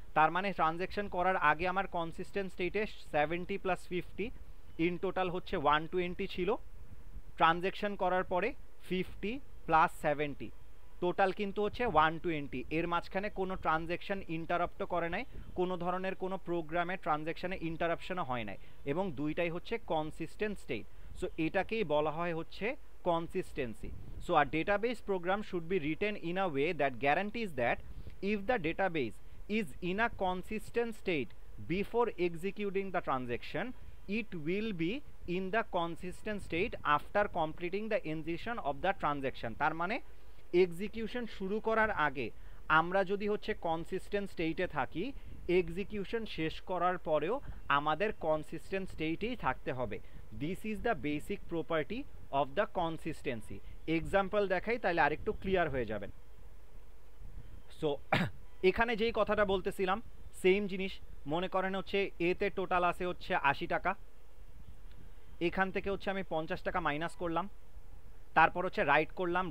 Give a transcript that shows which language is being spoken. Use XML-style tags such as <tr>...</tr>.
<bn>তার মানে ট্রানজ্যাকশন করার আগে আমার কনসিস্টেন্ট স্টেটে 70 প্লাস 50 ইন টোটাল হচ্ছে 120 ছিল, ট্রানজ্যাকশন করার পরে 50 প্লাস 70 টোটাল কিন্তু হচ্ছে 120। এর মাঝখানে কোনো ট্রানজ্যাকশন ইন্টারাপ্টও করে নাই, কোনো ধরনের কোনো প্রোগ্রামে ট্রানজ্যাকশনে ইন্টারাপশনও হয় নাই, এবং দুইটাই হচ্ছে কনসিস্টেন্ট স্টেট। সো এটাকেই বলা হয় হচ্ছে consistency.</bn> <en>So a database program should be written in a way that guarantees that if the database is in a consistent state before executing the transaction, it will be in the consistent state after completing the ingestion of the transaction.</en> <bn>তার মানে execution শুরু করার আগে আমরা যদি হচ্ছে consistent স্টেটে থাকি, এক্সিকিউশন শেষ করার পরেও আমাদের কনসিস্টেন্ট স্টেটেই থাকতে হবে।</bn> <en>This is the basic property of the consistency.</en> <bn>Example দেখাই তাহলে আরেকটু ক্লিয়ার হয়ে যাবেন। সো এখানে যেই কথাটা বলতেছিলাম সেম জিনিস, মনে করেন হচ্ছে এতে টোটাল আছে হচ্ছে 80 টাকা, এখান থেকে হচ্ছে আমি 50 টাকা মাইনাস করলাম, তারপর হচ্ছে রাইট করলাম।</bn>